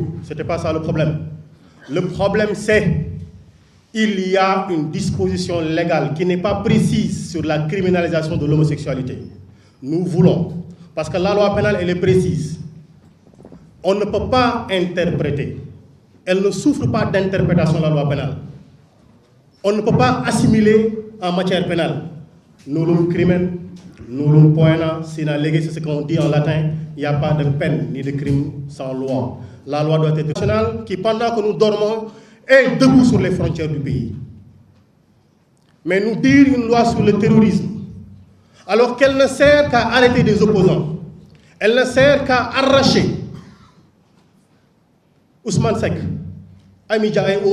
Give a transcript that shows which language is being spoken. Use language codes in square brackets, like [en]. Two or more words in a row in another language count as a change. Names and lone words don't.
[fr] Ce n'était pas ça le problème. Le problème, c'est qu'il y a une disposition légale qui n'est pas précise sur la criminalisation de l'homosexualité. Nous voulons, parce que la loi pénale, elle est précise. On ne peut pas interpréter. Elle ne souffre pas d'interprétation, la loi pénale. On ne peut pas assimiler en matière pénale. [la] Nullum crimen, nullum poena, sine lege, [fr] c'est ce qu'on dit en latin. Il n'y a pas de peine ni de crime sans loi. La loi doit être nationale qui, pendant que nous dormons, est debout sur les frontières du pays. Mais nous dire une loi sur le terrorisme, alors qu'elle ne sert qu'à arrêter des opposants, elle ne sert qu'à arracher Ousmane Seck, Amidia et